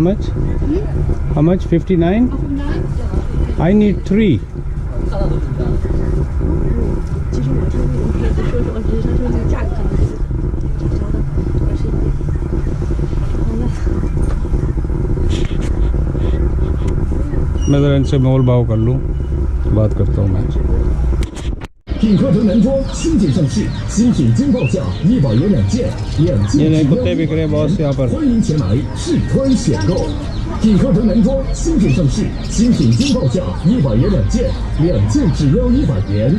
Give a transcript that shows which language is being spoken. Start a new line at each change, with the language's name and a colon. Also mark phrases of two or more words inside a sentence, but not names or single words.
Hindi: 59
English: I need
Hindi: 3 मैं ज़रा इनसे मोल भाव कर लूँ, बात करता हूँ मैं।
Chinese: 品客城男装新品上市，新品惊爆价，100元2件，2件只要100元。欢迎前来试穿选购。品客城男装新品上市，新品惊爆价，100元2件，2件只要100元。